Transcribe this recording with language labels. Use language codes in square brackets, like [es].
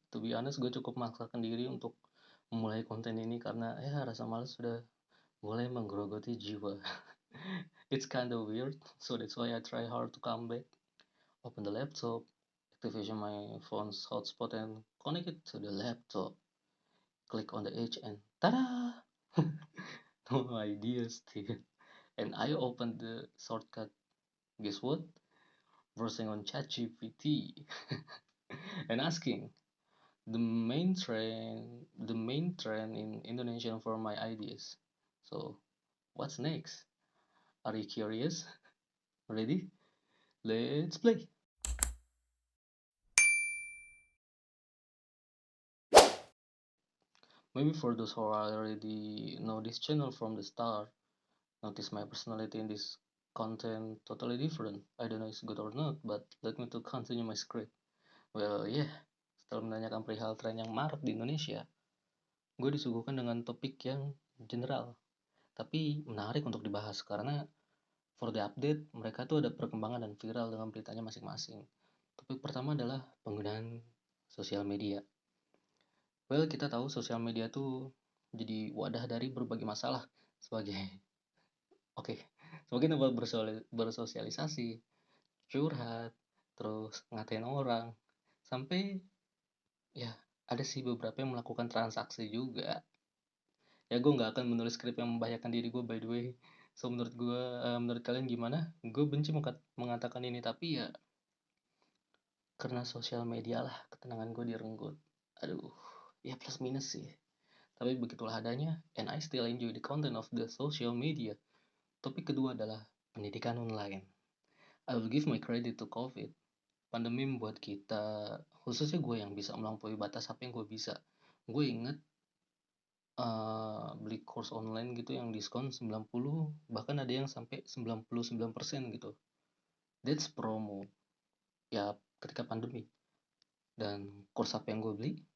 [en] To be honest, [id] gue cukup memaksakan diri untuk memulai konten ini karena ya rasa malas sudah mulai menggerogoti jiwa. [en] It's kinda weird, so that's why I try hard to come back. Open the laptop, activation my phone's hotspot and connect it to the laptop. Click on the edge and ta-da! No idea still. And I opened the shortcut. Guess what? Browsing on ChatGPT and asking the main trend in Indonesian for my ideas. So what's next? Are you curious? Ready? Let's play. Maybe for those who already know this channel from the start, notice my personality in this content totally different. I don't know it's good or not, but let me to continue my script. [id] Well, yeah, setelah menanyakan perihal tren yang marak di Indonesia, gue disuguhkan dengan topik yang general, tapi menarik untuk dibahas karena [en] for the update, [id] mereka tuh ada perkembangan dan viral dengan beritanya masing-masing. Topik pertama adalah penggunaan sosial media. Well, kita tahu sosial media tuh jadi wadah dari berbagai masalah sebagai oke, sebagai tempat bersosialisasi, curhat, terus ngatain orang, sampai ya ada sih beberapa yang melakukan transaksi juga. Ya gue nggak akan menulis skrip yang membahayakan diri gue [en] by the way. [id] So menurut kalian gimana? Gue benci mengatakan ini tapi ya karena sosial media lah ketenangan gue direnggut. Aduh, ya plus minus sih. Tapi begitulah adanya, [en] and I still enjoy the content of the social media. [id] Topik kedua adalah pendidikan online. [en] I will give my credit to COVID. [id] Pandemi membuat kita, khususnya gue yang bisa melampaui batas apa yang gue bisa. Gue inget beli course online gitu yang diskon 90, bahkan ada yang sampai 99% gitu. [en] That's promo. [id] Ya, ketika pandemi. Dan course apa yang gue beli?